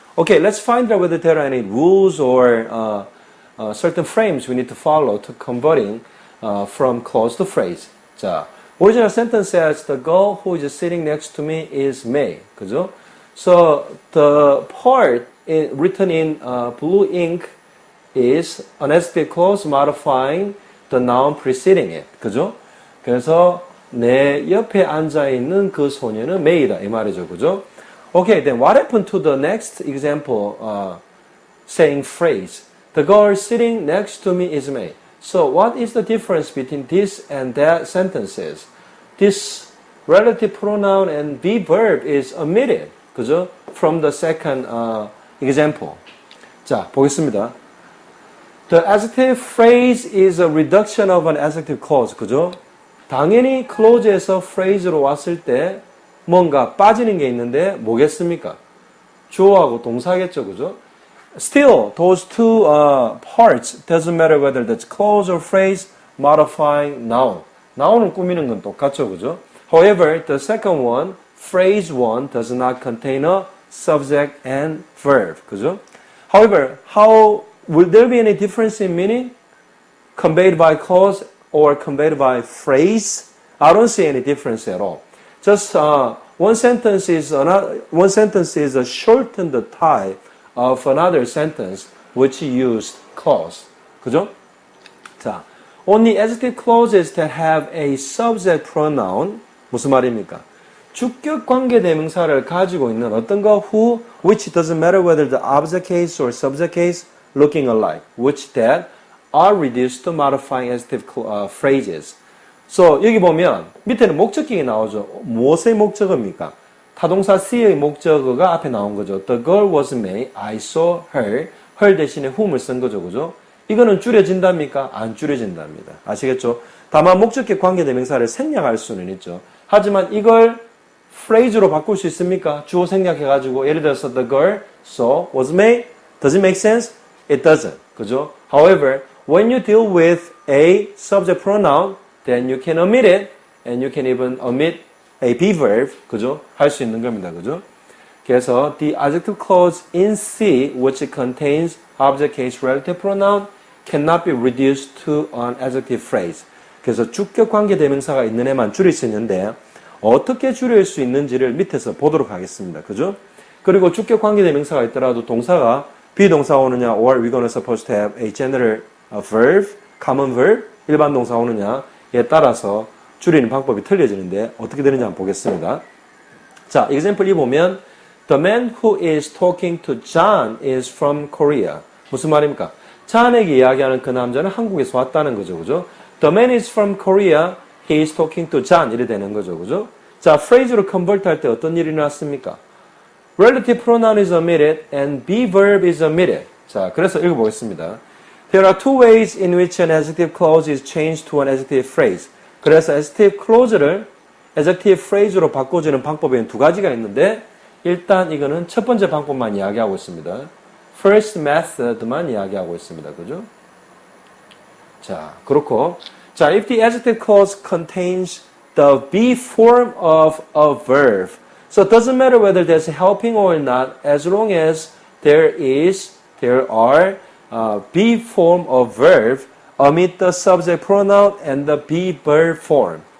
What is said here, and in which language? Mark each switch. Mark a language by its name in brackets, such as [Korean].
[English] Okay, let's find out whether there are any rules or certain frames we need to follow to converting from clause to phrase. 자, original sentence says the girl who is sitting next to me is May. [Korean] 그죠? [English] So the part written in blue ink is an adjective clause modifying the noun preceding it. [Korean] 그죠? 그래서 내 옆에 앉아 있는 그 소녀는 May이다 이 말이죠. 그죠? [English] Okay, then what happened to the next example saying phrase? The girl sitting next to me is May. So what is the difference between this and that sentences? This relative pronoun and be verb is omitted. [Korean] 그죠? [English] From the second example. [Korean] 자, 보겠습니다. [English] The adjective phrase is a reduction of an adjective clause. [Korean] 그죠? 당연히 clause에서 phrase로 왔을 때 뭔가 빠지는 게 있는데 뭐겠습니까? 주어하고 동사겠죠. 그죠? [English] Still, those two parts doesn't matter whether that's clause or phrase modifying noun. [Korean] noun을 꾸미는 건 똑같죠. 그죠? [English] However, the second one, phrase one, does not contain a subject and verb. [Korean] 그죠? [English] However, will there be any difference in meaning? Conveyed by clause or conveyed by phrase? I don't see any difference at all. Just one sentence is a shortened type of another sentence which used clause. [Korean] 그죠? [English] 자, only adjective clauses that have a subject pronoun. [Korean] 무슨 말입니까? 주격 관계 대명사를 가지고 있는 어떤 거 [English] who, which doesn't matter whether the object case or subject case looking alike, which that are reduced to modifying adjective phrases. [Korean] So 여기 보면 밑에는 목적격이 나오죠. 무엇의 목적어입니까? 타동사 see의 목적어가 앞에 나온 거죠. [English] The girl was May. I saw her. her [Korean] 대신에 whom을 쓴 거죠. 그죠? 이거는 줄여진답니까? 안 줄여진답니다. 아시겠죠? 다만 목적격 관계대명사를 생략할 수는 있죠. 하지만 이걸 phrase로 바꿀 수 있습니까? 주어 생략해가지고 예를 들어서 [English] the girl saw was May. Does it make sense? It doesn't. [Korean] 그죠? [English] However, when you deal with a subject pronoun, then you can omit it, and you can even omit a be verb. [Korean] 그죠? 할 수 있는 겁니다. 그죠? [English] 그래서 the adjective clause in C, which contains object case relative pronoun, cannot be reduced to an adjective phrase. [Korean] 그래서 주격 관계 대명사가 있는 애만 줄일 수 있는데 어떻게 줄일 수 있는지를 밑에서 보도록 하겠습니다. 그죠? 그리고 주격 관계 대명사가 있더라도 동사가 비동사 오느냐, [English] or we're gonna supposed to have a general verb, common verb, [Korean] 일반 동사 오느냐에 따라서 줄이는 방법이 틀려지는데 어떻게 되는지 한번 보겠습니다. [English] 자, example 2 보면 The man who is talking to John is from Korea. [Korean] 무슨 말입니까? John에게 이야기하는 그 남자는 한국에서 왔다는 거죠. 그죠? [English] The man is from Korea. He is talking to John. [Korean] 이래 되는 거죠. 그죠? 자, phrase로 convert 할 때 어떤 일이 났습니까? [English] Relative pronoun is omitted and be verb is omitted. [Korean] 자, 그래서 읽어보겠습니다. [English] There are two ways in which an adjective clause is changed to an adjective phrase. [Korean] 그래서 adjective clause를 adjective phrase로 바꿔주는 방법에는 두 가지가 있는데 일단 이거는 첫 번째 방법만 이야기하고 있습니다. First method만 이야기하고 있습니다. 그죠? [English] 자, 그렇고 자, if the adjective clause contains the be form of a verb, so it doesn't matter whether there's helping or not, as long as there are be form of verb, omit the subject pronoun and the be verb form.